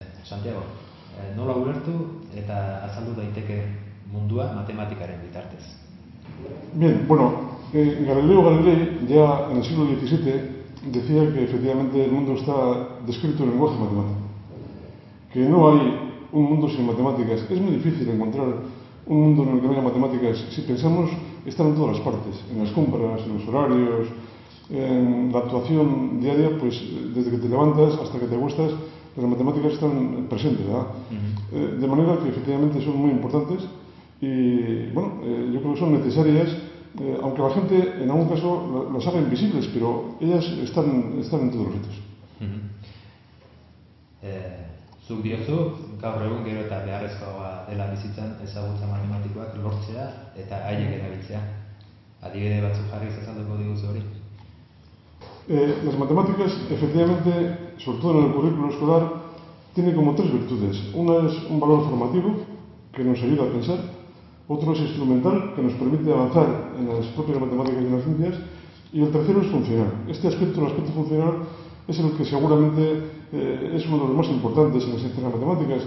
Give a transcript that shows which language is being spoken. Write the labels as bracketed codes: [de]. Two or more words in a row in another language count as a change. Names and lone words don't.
[eu] Santiago, nola ulertu eta azaldu daiteke mundua matematikaren bitartez? [es] Bien, bueno, Galileo Galilei ya en el siglo XVII decía que efectivamente el mundo está descrito en lenguaje matemático, que no hay un mundo sin matemáticas. Es muy difícil encontrar un mundo en el que no haya matemáticas. Si pensamos, están en todas las partes, en las compras, en los horarios, en la actuación diaria, pues desde que te levantas hasta que te acuestas, las matemáticas están presentes, ¿verdad? De manera que efectivamente son muy importantes y, bueno, yo creo que son necesarias, aunque la gente en algún caso las haga invisibles, pero ellas están en todos los sitios. [eu] Zuk diozu, gaur egun gero eta beharrezkoa dela bizitzan ezagutza matematikoak lortzea eta haiek erabiltzea. Adibide batzuk jarriz azalduko diguzu hori? [es] Las matemáticas, efectivamente, sobre todo en el currículo escolar, tienen como tres virtudes. Una es un valor formativo, que nos ayuda a pensar. Otro es instrumental, que nos permite avanzar en las propias matemáticas y en las ciencias. Y el tercero es funcional. Este aspecto, el aspecto funcional, es el que seguramente es uno de los más importantes en las ciencias matemáticas.